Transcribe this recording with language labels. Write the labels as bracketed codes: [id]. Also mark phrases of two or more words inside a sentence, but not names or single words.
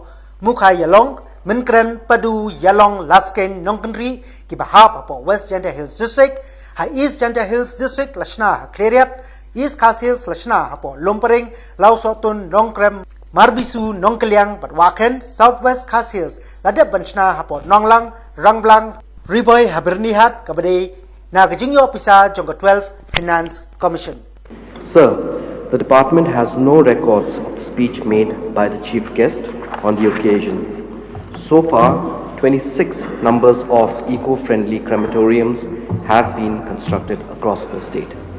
[en] Mukha Yalong, Minkren, Padu, Yalong, Lasken, Nongkanri, Kibahap, Apo West Janta Hills District, Ha East Janta Hills District, Lashna, Kleriat, East Khas Hills, Lashna, Apo Lumpering, Lausotun, Nongkrem, Marbisu, Nongkaliang, Batwaken, Southwest Khas Hills, Ladep Banchna, Apo Nonglang, Rangblang, Riboy, Habernihat, Kabade, Nagajingyo Pisa, Jonga 12, Finance Commission. Sir, the department has no records of the speech made by the chief guest on the occasion. So far, 26 numbers of eco-friendly crematoriums have been constructed across the state.